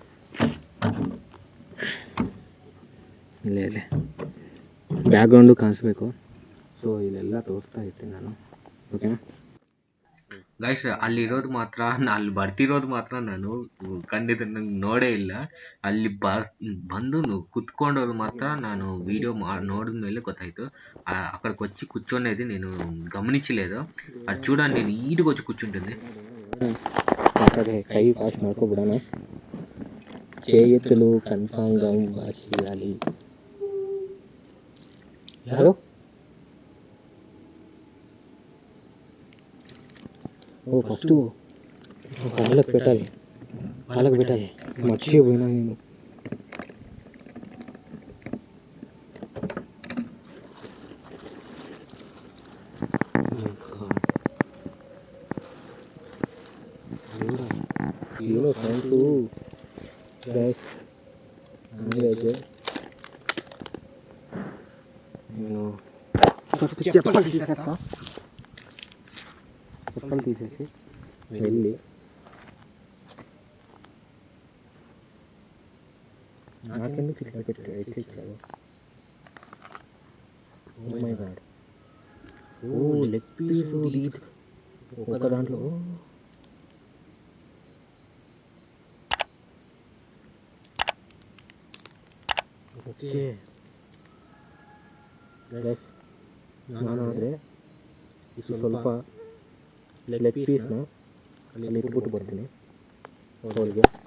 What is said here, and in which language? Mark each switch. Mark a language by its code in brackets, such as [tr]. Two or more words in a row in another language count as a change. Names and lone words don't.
[kn] ಇಲ್ಲೇ ಬ್ಯಾಕ್ಗ್ರೌಂಡು ಕಾಣಿಸ್ಬೇಕು. ಸೊ ಇಲ್ಲೆಲ್ಲ ತೋರಿಸ್ತಾ ಇರ್ತೀನಿ ನಾನು. ಓಕೆನಾ ಗೈಸ್, ಅಲ್ಲಿರೋದು ಮಾತ್ರ, ಅಲ್ಲಿ ಬರ್ತಿರೋದು ಮಾತ್ರ ನಾನು ಖಂಡಿತ ನಂಗೆ ನೋಡೇ ಇಲ್ಲ. ಅಲ್ಲಿ ಬಂದು ಕುತ್ಕೊಂಡವ್ರು ಮಾತ್ರ ನಾನು ವೀಡಿಯೋ ನೋಡಿದ ಮೇಲೆ ಗೊತ್ತಾಯಿತು. [te] అక్కడికి వచ్చి కూర్చోనేది నేను గమనించలేదు. అది చూడండి, నీట్గా వచ్చి కూర్చుంటుంది. అక్కడే కై వాష్ ಮಾಡ್ಕೊಬಿಡೋಣ. చేతులు కన్ఫామ్గా వాష్ చేయాలి. [kn] ಯಾರು? [te] ఓ ఫస్ట్ కాళ్ళకు పెట్టాలి, మర్చిపోయినా నేను. [kn] ಏನೋ [en] sound guys, [kn] ಹಂಗೆ [te] నేను చెప్పలు తీసేసి వెళ్ళి నాకెందుకు ఇట్లా పెట్టాడు. [en] Oh my god, [te] ఓ [en] leg piece [te] ఒక దాంట్లో. [en] okay guys, [kn] ನಾನಾದರೆ ಸ್ವಲ್ಪ [en] leg piece [kn] ಅಲ್ಲಿ ಇಟ್ಬಿಟ್ಟು ಬರ್ತೀನಿ ಅವರಿಗೆ.